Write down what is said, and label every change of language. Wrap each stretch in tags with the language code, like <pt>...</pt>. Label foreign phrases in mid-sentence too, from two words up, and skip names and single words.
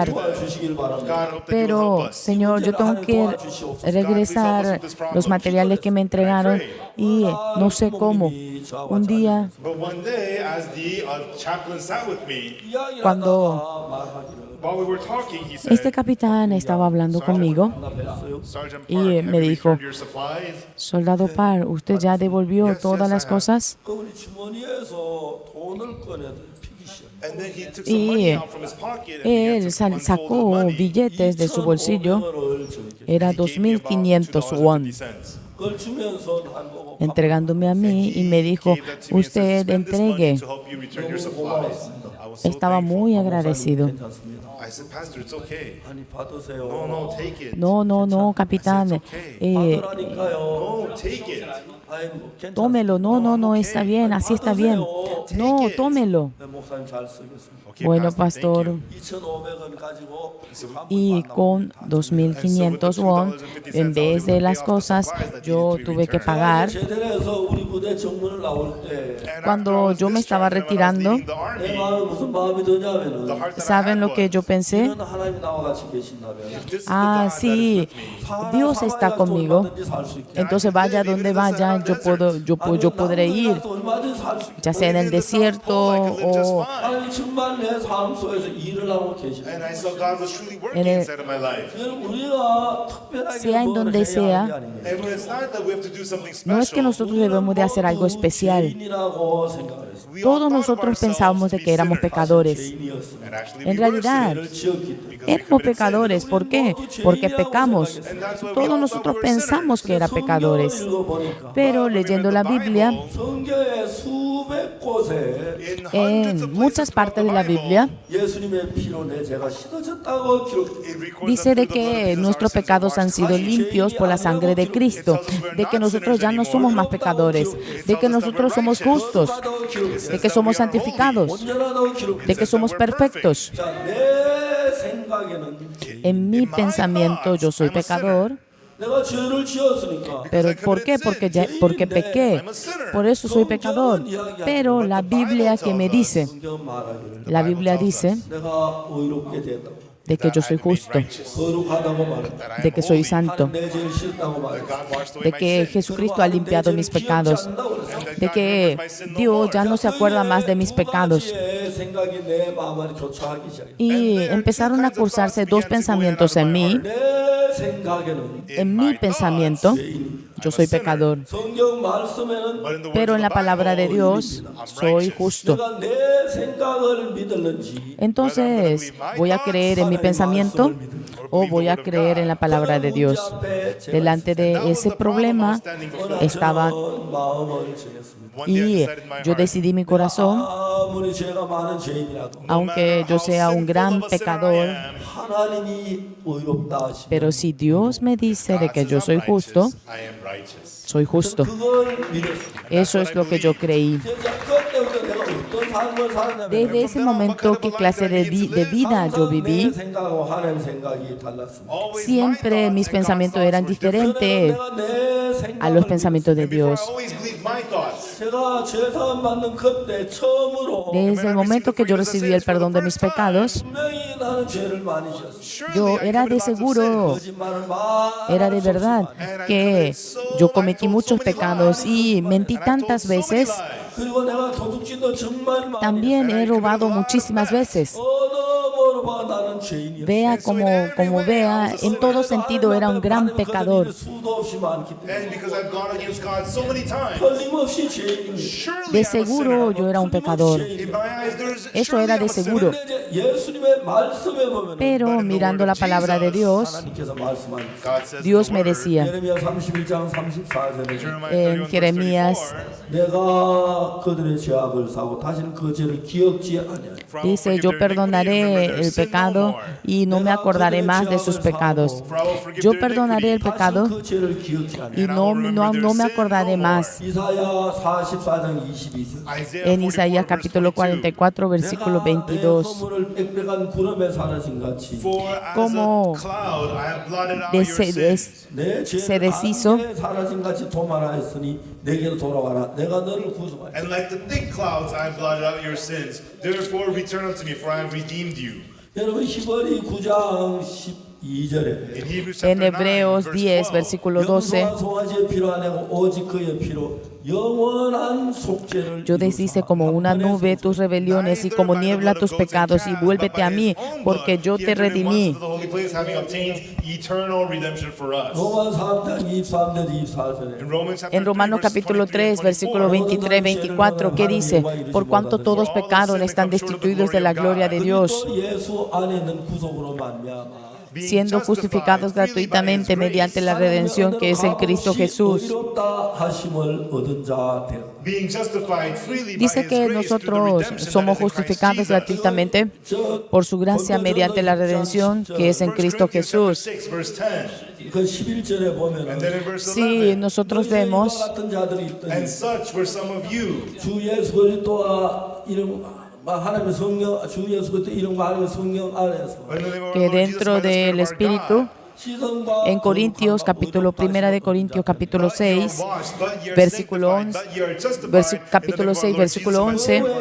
<ko>도와주시길 바랍니다.</ko> <en>God, I hope that you will help</en> <es>Pero,</es> <en>us.</en> <es>Señor, yo tengo que regresar los materiales que me entregaron y no sé cómo. Un día,</es> <en>But one day, as the chaplain sat with me,</en> <es>cuando</es> <ko>말하기를</ko> <en>while we were talking, he said,</en> <es>este capitán estaba hablando conmigo</es> <en>Sergeant</en> <es>y</es> <en>Park,</en> <es>me</es> <en>have you</en> <es>dijo,</es> <en>returned your supplies?</en> <es>soldado Parr, ¿usted ya devolvió todas las cosas?</es> <ko>그 우리 주머니에서 돈을 꺼내서 피기 시작.</ko> <en>And then he took some money</en> <es>Y</es> <en>out from his pocket and began</en> <es>él</es> <en>to unfold the</en> <es>sacó</es> <en>money.</en> <es>billetes de su bolsillo,</es> <ko>2,500원을 저에게</ko> <es>era</es> <en>He gave me about 2.500 won, $2.50.</en> <ko>그걸 주면서 한 보고</ko> <es>entregándome a mí y me dijo,</es> <en>Gave that to me and said,</en> <es>usted</es> <en>"Spend this money</en> <es>entregue.</es> <en>to help you return your supplies." I was so</en> <es>Estaba</es> <en>thankful.</en> <es>muy agradecido.</es> <ko>괜찮습니다.</ko> <en>I said, Pastor, it's okay.</en> <ko>아니 받으세요.</ko> <en>No, take it.</en> <es>No, capitán,</es> <ko>받으라니까요.</ko> <en>No, take it.</en> <ko>아이 뭐 괜찮습니다.</ko> <es>tómelo, no, está bien, así está bien. No, tómelo.</es> <ko>네, 목사님 잘 쓰겠습니다.</ko> <en>Okay,</en> <es>Bueno,</es> <en>Pastor, thank</en> <es>pastor,</es> <en>you.</en> <ko>2,500원 가지고</ko> <es>y con 2.500 won, en vez de las cosas, yo tuve que pagar.</es> <ko>제대로 해서 우리 부대 정문을 나올 때</ko> <en>And</en> <es>Cuando</es> <en>after I was</en> <es>yo me estaba</es> <en>discharged and when I was</en> <es>retirando,</es> <en>leaving the</en> <ko>내</ko> <en>army,</en> <ko>마음에 무슨 마음이</ko> <en>the</en> <ko>드냐면은</ko> <en>heart that I</en> <es>¿saben</es> <en>had</en> <es>lo que yo</es> <en>was,</en> <es>pensé?</es> <ko>이런 하나님이 나와 같이 계신다면</ko> <en>if this is the</en> <es>Ah,</es> <en>God that is</en> <es>sí,</es> <en>with me,</en> <es>Dios está conmigo. Entonces vaya donde vaya, yo podré ir, ya sea en el desierto o</es> <ko>하나님 정말 내 삶 속에서 일을 하고 계십니다.</ko> <en>and I saw God was truly working</en> <es>En el-</es> <en>inside of my life.</en> <ko>우리가 특별하게</ko> <es>sea en</es> <ko>뭘</ko> <es>donde</es> <ko>해야</ko> <es>sea,</es> <ko>하는 게 아닙니다.</ko> <en>And when it's not that we have to do something</en> <es>no es que</es> <en>special,</en> <es>nosotros debemos de hacer algo especial.</es> <ko>죄인이라고 생각을 했어요.</ko> <en>we all</en> <es>Todos</es> <en>thought of</en> <es>nosotros</es> <en>ourselves</en> <es>pensábamos</es> <en>to</en> <es>de</es> <en>be</en> <es>que éramos</es> <en>sinners.</en> <es>pecadores.</es> <ko>죄인이었어요.</ko> <en>And actually</en> <es>En</es> <en>we were</en> <es>realidad,</es> <ko>죄를 지었기 때문에.</ko> <en>because we</en> <es>éramos</es> <en>committed sin.</en> <es>pecadores. ¿Por qué? Porque pecamos. Todos nosotros pensamos que eran pecadores. Pero leyendo la Biblia,</es> <ko>성경의 수백 곳에</ko> <en>In hundreds of</en> <es>en muchas</es> <en>places throughout</en> <es>partes</es> <en>the</en> <es>de la</es> <en>Bible,</en> <es>Biblia,</es> <ko>예수님의 피로 내 죄가 씻어졌다고 기록되어</ko> <en>it records</en> <es>dice</es> <en>that</en> <es>de</es> <en>through the blood of</en> <es>que</es> <en>Jesus,</en> <es>nuestros</es> <en>our sins are</en> <es>pecados han</es> <en>washed</en> <es>sido</es> <en>clean.</en> <es>limpios por la sangre de Cristo, de que nosotros ya no somos más pecadores, de que nosotros somos justos, de que somos santificados, de que somos perfectos.</es> <ko>자, 내 생각에는</ko> <es>En mi pensamiento yo soy pecador,</es> <ko>내가 죄를 지었으니까</ko> <es>pero ¿por qué? Porque pequé, por eso soy pecador. Pero la Biblia que me dice,</es> <ko>성경 말하기를</ko> <es>la Biblia dice</es> <ko>내가 의롭게 됐다고</ko> <es>de que yo soy justo,</es> <ko>거룩하다고 말해</ko> <es>de que soy santo,</es> <ko>내 죄를 씻었다고 말해</ko> <en>God washed away</en> <es>de</es> <en>my</en> <es>que</es> <en>sins.</en> <es>Jesucristo ha limpiado mis pecados, de que Dios ya no se acuerda más de mis pecados.</es> <ko>생각이 내 마음 안에 교차하기 시작해.</ko> <es>Y empezaron a cursarse dos pensamientos en mí.</es> <ko>내 생각에는</ko> <es>En mi pensamiento, yo soy pecador,</es> <ko>성경 말씀에는</ko> <en>But in the words</en> <es>pero</es> <en>of</en> <es>en</es> <en>the</en> <es>la palabra de</es> <en>Bible,</en> <es>Dios soy justo.</es> <ko>내가 내 생각을 믿을는지</ko> <es>Entonces, ¿voy a creer en mi pensamiento o voy a creer en la palabra de Dios? Delante de ese problema estaba</es> <ko>마음을 정했습니다.</ko> <en>one day I</en> <es>y</es> <en>decided in my</en> <es>yo</es> <en>heart,</en> <es>decidí mi corazón,</es> <ko>아무리 죄가 많은 죄인이라도</ko> <es>aunque yo sea un gran pecador,</es> <ko>하나님이 의롭다 하시면</ko> <es>pero si Dios me dice de que yo soy justo,</es> <en>I am righteous.</en> <es>soy justo.</es> <ko>그걸 믿었습니다.</ko> <es>Eso es lo que yo creí.</es> <ko>진짜 그때부터 내가 어떤 삶을 살았냐면</ko> <es>Desde ese momento, ¿qué clase de vida yo</es> <ko>항상 내</ko> <es>viví?</es> <ko>생각하고 하나님 생각이 달랐습니다.</ko> <en>Always</en> <es>Siempre</es> <en>my</en> <es>mis</es> <en>thoughts and God's</en> <es>pensamientos</es> <en>thoughts</en> <es>eran</es> <en>were different.</en> <es>diferentes</es> <ko>내가 내</ko> <es>a los</es> <ko>생각을</ko> <es>pensamientos de</es> <en>Before, I</en> <es>Dios.</es> <en>always believed my thoughts.</en> <ko>제가 죄사함 받는 그때 처음으로</ko> <es>Desde el momento que yo recibí el perdón de mis pecados,</es> <ko>분명히 나는 죄를 많이 지었습니다.</ko> <en>Surely</en> <es>yo</es> <en>I</en> <es>era</es> <en>committed</en> <es>de</es> <en>lots of sin.</en> <es>seguro,</es> <ko>거짓말을 많이</ko> <es>era de verdad que yo cometí muchos pecados y mentí tantas veces.</es> <ko>그리고 내가 도둑질도 정말 많이</ko> <es>También he robado muchísimas veces.</es> <ko>얻어먹을 마음으로 봐 나는 죄인이야.</ko> <es>Vea como vea, en todo sentido era un gran pecador.</es> <ko>수도 없이 많기 때문에</ko> <en>And because I've gone against God so many times,</en> <ko>틀림없이 죄인입니다.</ko> <en>surely</en> <es>De</es> <en>I'm a sinner.</en> <es>seguro yo era un pecador.</es> <en>In my eyes, there's</en> <es>Eso</es> <en>surely</en> <es>era</es> <en>I'm</en> <es>de</es> <en>a sinner.</en> <es>seguro.</es> <ko>근데 이제 예수님의 말씀에 보면</ko> <es>Pero mirando la palabra de Dios,</es> <ko>하나님께서 말씀하니까</ko> <en>God says in</en> <es>Dios</es> <en>the</en> <es>me</es> <en>word,</en> <es>decía</es> <ko>예레미야 31장 34절에</ko> <en>Jeremiah</en> <es>en</es> <en>31, verse</en> <es>Jeremías,</es> <en>34,</en> <ko>내가 그들의 죄악을 사고 다시는 그 죄를 기억지 아니하리.</ko> <en>"For I will</en> <es>dice,</es> <en>forgive</en> <es>yo</es> <en>their iniquity and</en> <es>perdonaré</es> <en>remember their</en> <es>el</es> <en>sin no</en> <es>pecado</es> <en>more.</en> <es>y no me acordaré más de sus pecados. Yo perdonaré el pecado</es> <ko>그 죄를 기억지 아니하리.</ko> <es>y no me acordaré más.</es> <ko>이사야 44장 22절.</ko> <en>Isaiah</en> <es>En Isaías</es> <en>44, verse</en> <es>capítulo</es> <en>22.</en> <es>44, versículo</es> <ko>내</ko> <es>22.</es> <ko>허물을 빽빽한 구름에 사라진 같이</ko> <en>For as</en> <es>Como</es> <en>a cloud I have blotted out your</en> <es>se</es> <en>sins.</en> <ko>내</ko> <es>se</es> <ko>죄를</ko> <es>deshizo.</es> <ko>안개에 사라진 같이 도말하였으니 내게로 돌아와라. 내가 너를 구속하리.</ko> <en>And like the thick clouds I have blotted out your sins. Therefore return unto me, for I have redeemed you.</en> <ko>여러분 히브리 9장 12절에</ko> <en>In Hebrews</en> <es>En</es> <en>chapter 9,</en> <es>Hebreos</es> <en>verse 10, 12.</en> <es>versículo 12,</es> <ko>영원한 송아지의 피로 아니고 오직 그의 피로 영원한 속죄를</ko> <es>yo deshice como una nube tus rebeliones y como niebla tus pecados y vuélvete a mí, porque yo te redimí.</es> <ko>로마 3장 23절 24절에</ko> <es>En Romanos capítulo 3, versículo 23, 24, ¿qué dice? Por cuanto todos pecaron, están destituidos de la gloria de Dios,</es> <ko>그리스도 예수 안에 있는 구속으로 말미암아</ko> <es>siendo justificados gratuitamente mediante la redención que es en Cristo Jesús.</es> <ko>의롭다 하심을 얻은 자 되라.</ko> <es>Dice que nosotros somos justificados gratuitamente por su gracia mediante la redención que es en Cristo Jesús.</es> <ko>그 11절에 보면은</ko> <es>Sí, nosotros vemos</es> <ko>같은 자들이 있더니</ko> <en>And such were some of you.</en> <ko>주 예수 그리스도와 이름 하나님의 성령 주 예수 그리스도 이름과 하나님의 성령 안에서</ko> <es>que dentro del Espíritu,</es> <ko>시선과</ko> <es>en Corintios, capítulo 1 de Corintios, capítulo 6, versículo 11, capítulo 6, versículo 11,</es>